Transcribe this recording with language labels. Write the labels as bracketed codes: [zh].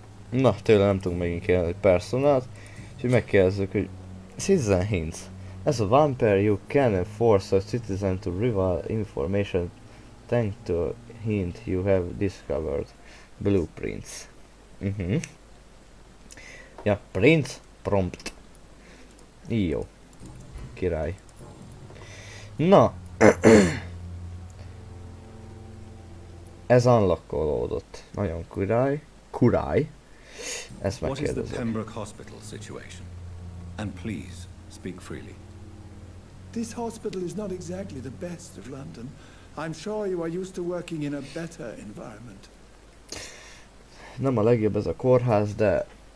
[hu] Na, tőle nem tudunk megint kérni personát. Úgyhogy megkérdezzük, hogy Citizen Hints. [en] As a vampire you can force a citizen to reveal information thanks to a hint you have discovered. Blueprints. [hu] Ja, prints, prompt. Jó. Király. Na. Ez unlockolódott. Nagyon király. Ezt [en] What is the [hu] megkérdezem. [en] Pembroke Hospital situation? And please, speak freely. This hospital is not exactly the best of London. I'm sure you are used to working in a better environment. [hu] Nem a legjobb ez a kórház, de